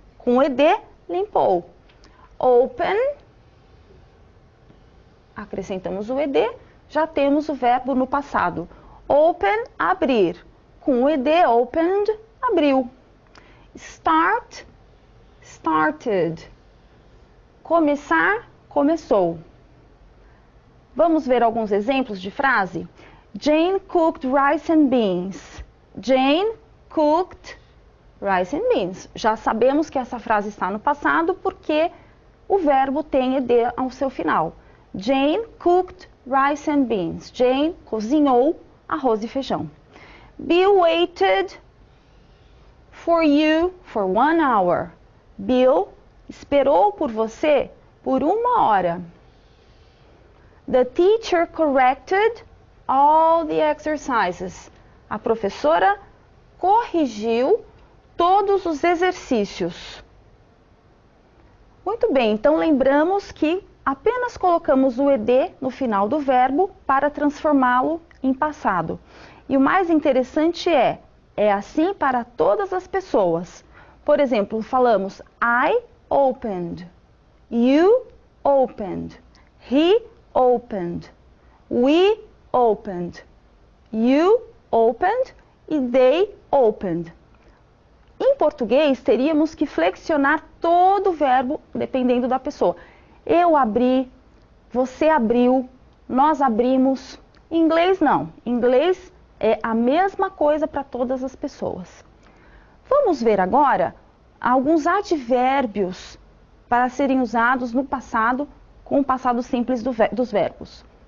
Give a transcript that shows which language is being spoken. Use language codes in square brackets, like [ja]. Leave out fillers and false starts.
[pt] Com o ed, limpou. Open, acrescentamos o ed, já temos o verbo no passado. Open, abrir. Com o ed, opened, abriu. Start, started. Começar, começou. Vamos ver alguns exemplos de frase? [en] Jane cooked rice and beans. Jane cooked rice and beans. [pt] Já sabemos que essa frase está no passado porque o verbo tem ed ao seu final. [en] Jane cooked rice and beans. [pt] Jane cozinhou arroz e feijão. [en] Bill waited for you for 1 hour. [pt] Bill esperou por você por 1 hora. [en] The teacher corrected all the exercises. [pt] A professora corrigiu todos os exercícios. Muito bem, então lembramos que apenas colocamos o ed no final do verbo para transformá-lo em passado. E o mais interessante é assim para todas as pessoas. Por exemplo, falamos [en] I opened, you opened, he opened, we opened, you opened e they opened. [pt] Em português, teríamos que flexionar todo o verbo dependendo da pessoa. Eu abri, você abriu, nós abrimos. Em inglês, não. Em inglês, é a mesma coisa para todas as pessoas. Vamos ver agora alguns advérbios para serem usados no passado com o passado simples dos verbos.